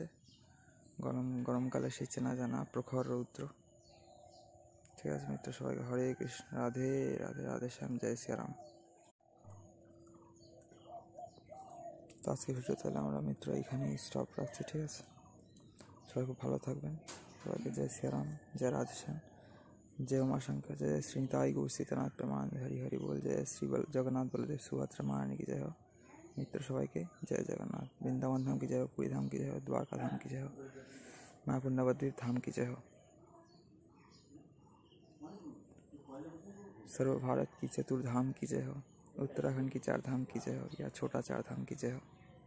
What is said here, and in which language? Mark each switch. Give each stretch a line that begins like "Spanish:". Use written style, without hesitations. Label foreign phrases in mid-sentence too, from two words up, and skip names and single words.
Bangla: গরমকালে সেই চেনা জানা প্রখর রৌদ্র, ঠিক আছে মিত্র। সবাইকে হরে কৃষ্ণ, রাধে রাধে, রাধে শ্যাম, জয় শ্রীরাম। তো আজকে ভিডিও তাহলে আমরা মিত্র এইখানেই স্টপ রাখছি, ঠিক আছে। সবাই খুব ভালো থাকবেন, সবাইকে জয় শ্রীরাম, জয় রাধে শ্যাম,
Hindi: जय उमाशंकर, जय श्री ताई गौ सीतानाथ प्रमाण, हरि हरि बोल, जय श्री जगन्नाथ बलदेव सुभद्रा महारानी की जय हो। मित्र सबाई के जय जगन्नाथ। वृंदावन धाम की जय हो, पुरी धाम की जय हो, द्वारका धाम की जय हो, मायापुर नवद्वीप धाम की जय हो, सर्व भारत की चतुर्धाम की जय हो, उत्तराखंड की चार धाम की जय हो, या छोटा चार धाम की जय हो।